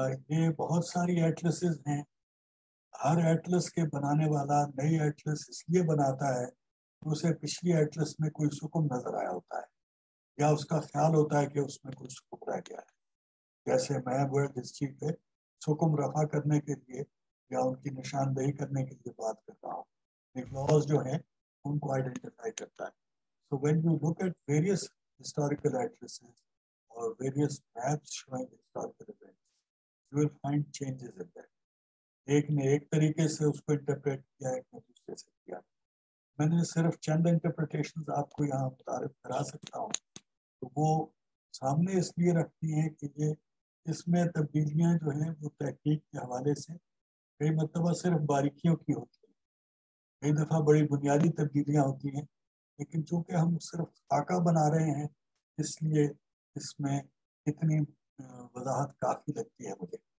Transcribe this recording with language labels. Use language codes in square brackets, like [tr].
[ur] یہ بہت ساری ایٹلسز ہیں. ہر ایٹلس کے بنانے والا نئی ایٹلس اس لیے بناتا ہے کہ اسے پچھلی ایٹلس میں کوئی سکم نظر آیا ہوتا ہے یا اس کا خیال ہوتا ہے کہ اس میں کوئی سکم رہ گیا ہے. جیسے میں ورلڈ ہسٹری پہ سکم رفع کرنے کے لیے یا ان کی نشاندہی کرنے کے لیے بات کر رہا ہوں. نکلاس جو ہیں ان کو آئیڈینٹیفائی کرتا ہے. [en] So when you look at various historical atlases or various maps showing historical events, you will find changes in that. [ur] ایک نے ایک طریقے سے اس کو انٹرپریٹ کیا، ایک نے دوسرے سے کیا. میں نے صرف چند انٹرپریٹیشنز آپ کو یہاں متعارف کرا سکتا ہوں، تو وہ سامنے اس لیے رکھتی ہیں کہ یہ اس میں تبدیلیاں جو ہیں وہ تحقیق کے حوالے سے کئی مرتبہ صرف باریکیوں کی ہوتی ہیں، کئی دفعہ بڑی بنیادی تبدیلیاں ہوتی ہیں، لیکن چونکہ ہم صرف خاکہ بنا رہے ہیں اس لیے اس میں اتنی وضاحت کافی لگتی ہے مجھے.